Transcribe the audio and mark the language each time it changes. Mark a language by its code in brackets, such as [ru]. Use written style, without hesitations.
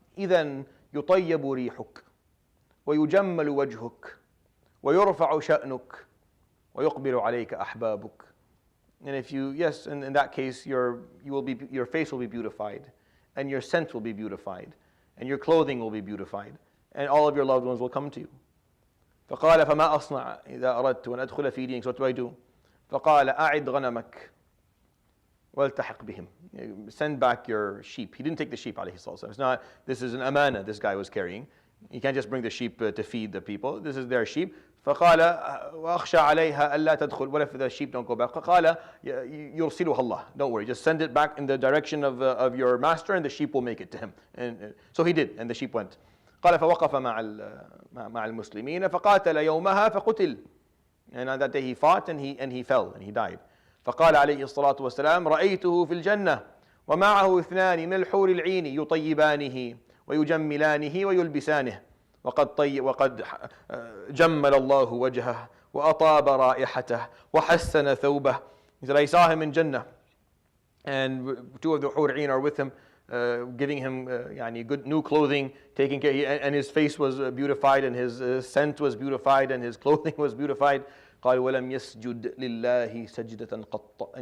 [ar] إذن يطيب ريحك ويجمل وجهك ويرفع شأنك ويقبل عليك أحبابك. [en] And if you, yes, in that case, your face will be beautified, and your scent will be beautified, and your clothing will be beautified, and all of your loved ones will come to you. [ar] فقال فما أصنع إذا أردت أن أدخل في دينك. [en] So what do I do? [ar] فقال أعد غنمك والتحق بهم. [en] Send back your sheep. He didn't take the sheep, alayhi salatu. It's not. This is an amana this guy was carrying. You can't just bring the sheep to feed the people. This is their sheep. [ar] فقال وأخشى عليها ألا تدخل. [en] What if the sheep don't go back? [ar] فقال يرسلها الله. [en] Don't worry, just send it back in the direction of your master, and the sheep will make it to him. And so he did, and the sheep went. [ar] قال فوقف مع المسلمين فقاتل يومها فقتل. [en] And on that day he fought and he fell and he died. [ar] فقال عليه الصلاة والسلام رأيته في الجنة ومعه 2 من الحور العين يطيبانه ويجملانه ويلبسانه وقد جمل الله وجهه وأطاب رائحته وحسن ثوبه. [en] He said, I saw him in Jannah, and 2 of the Hur Ain are with him, giving him good new clothing, taking care, and his face was beautified, and his scent was beautified, and his clothing was beautified. [ar] قال ولم يسجد لله سجدة قط.